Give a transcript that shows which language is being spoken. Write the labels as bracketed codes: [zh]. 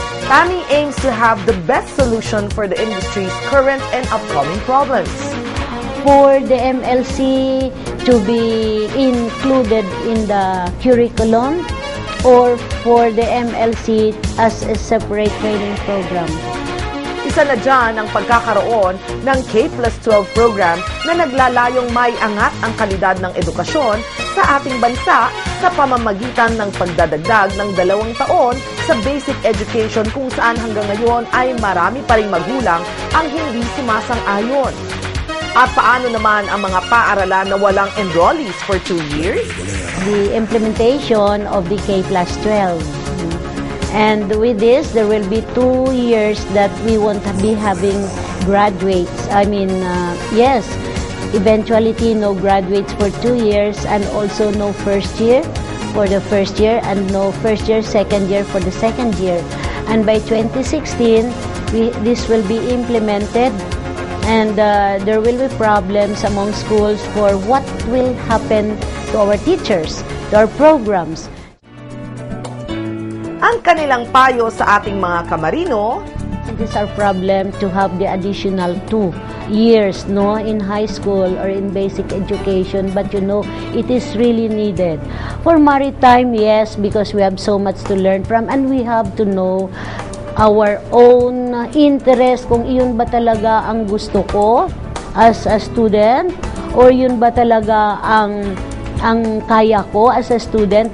[en] Tammy aims to have the best solution for the industry's current and upcoming problems. For the MLC to be included in the curriculum, or for the MLC as a separate training program. [tl] Isa na dyan ang pagkakaroon ng K+12 program na naglalayong maiangat ang kalidad ng edukasyon sa ating bansa sa pamamagitan ng pagdadagdag ng 2 taon sa basic education kung saan hanggang ngayon ay marami pa ring magulang ang hindi sumasang-ayon. At paano naman ang mga paaralan na walang enrollees [en] for 2 years? The implementation of the K+12. And with this, there will be 2 years that we won't be having graduates. Yes, eventuality no graduates for 2 years, and also no first year for the first year, and no first year, second year for the second year. And by 2016, this will be implemented, and there will be problems among schools for what will happen to our teachers, to our programs. [tl] Ang kanilang payo sa ating mga kamarino, [en] it is our problem to have the additional 2 years in high school or in basic education, but it is really needed. For maritime, yes, because we have so much to learn from, and we have to know our own interest, [tl] kung iyon ba talaga ang gusto ko as a student, [en] or yun ba talaga ang kaya ko as a student.